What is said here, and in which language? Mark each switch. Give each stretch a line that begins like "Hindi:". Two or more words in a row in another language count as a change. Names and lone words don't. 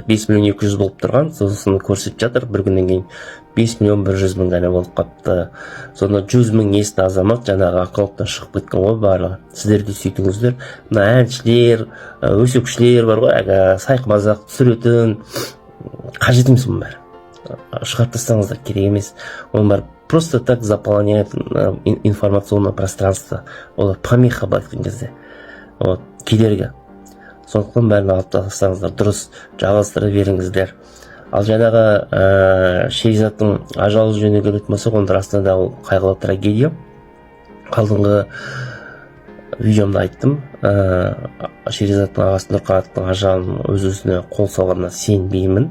Kazakh: 5 200 000 болып тұрған, сосын көрсетіп жатыр, бір күннен кейін 5 100 000 ғана болып қапты. Сонда 100 000 есті азамат жаңағы аккаунттан шығып кеткен ғой барлығы. Сіздер де сөйтіңіздер. Мына әншілер, өсекшілер бар ғой, сайқымазақ түсіретін, қажет емес мұның бәрі. Шығарып тастаңыздар, керек емес. Оның бәрі
Russian: просто так заполняет информационное пространство.
Kazakh: Олар помеха байтқан кезде. Кедергі. Сондықтан бәрін алып тастаңыздар, дұрыс жалғастыра беріңіздер. Ал жаңағы Шеризаттың ажалы жөніне келетін болсақ, оның расында ол қайғылы трагедия. Алдыңғы видеомда айттым, Шеризаттың ағасы Нұрқанаттың ажалын өз-өзіне қол салғанына сенбеймін.